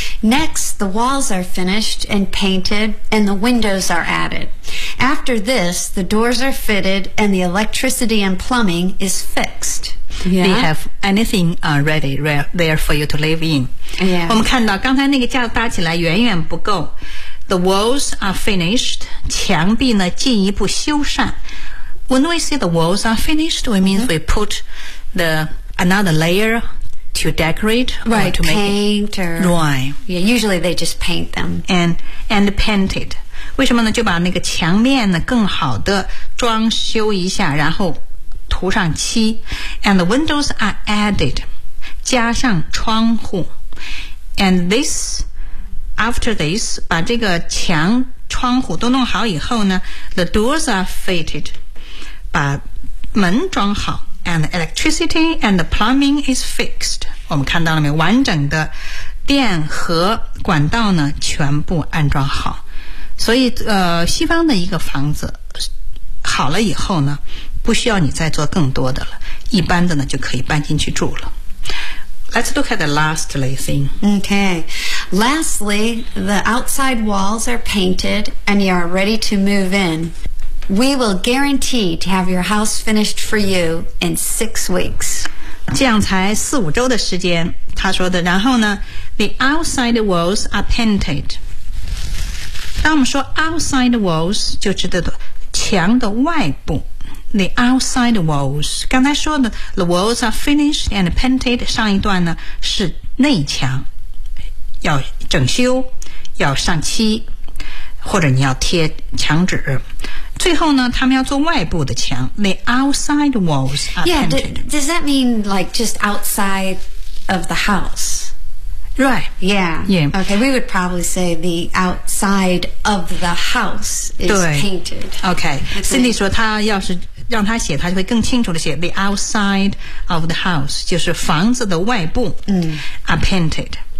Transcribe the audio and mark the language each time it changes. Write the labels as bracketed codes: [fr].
[en] Next, the walls are finished and painted and the windows are added. After this, the doors are fitted and the electricity and plumbing is fixed. Yeah. They have anything ready there for you to live in. Yeah. [zh] 我们看到刚才那个架搭起来远远不够。 [en] The walls are finished. 墙壁呢进一步修缮。 When we say the walls are finished, we means we put another layer to decorate, right, or to paint make it. Right. Yeah, usually they just paint them. And paint it. [zh] 为什么呢？就把那个墙面呢更好的装修一下，然后涂上漆。 [en] And the windows are added. 加上窗户。 And this, after this, 把这个墙窗户都弄好以后呢， the doors are fitted. [zh] 把门装好。 [en] And the electricity and the plumbing is fixed. [zh] 我们看到了没有？完整的电和管道呢，全部安装好。所以，西方的一个房子好了以后呢，不需要你再做更多的了，一般的呢就可以搬进去住了。 [en] Let's look at the lastly thing. Okay. Lastly, the outside walls are painted and you are ready to move in. We will guarantee to have your house finished for you in 6 weeks. [zh] 这样才4-5周的时间，他说的。 [en] 然后呢，the outside walls are painted. [zh] 当我们说 outside walls， 就指的墙的外部。 [en] The outside walls， 刚才说的 ，the walls are finished and painted。 [zh] 上一段呢是内墙，要整修，要上漆，或者你要贴墙纸。最后呢他们要做外部的墙 The outside walls are painted. [en] Yeah, does that mean like just outside of the house? Right. Yeah. Okay, we would probably say the outside of the house is painted. [zh] Okay. Cindy 说他要是让他写他就会更清楚的写 The outside of the house 就是房子的外部、 are painted.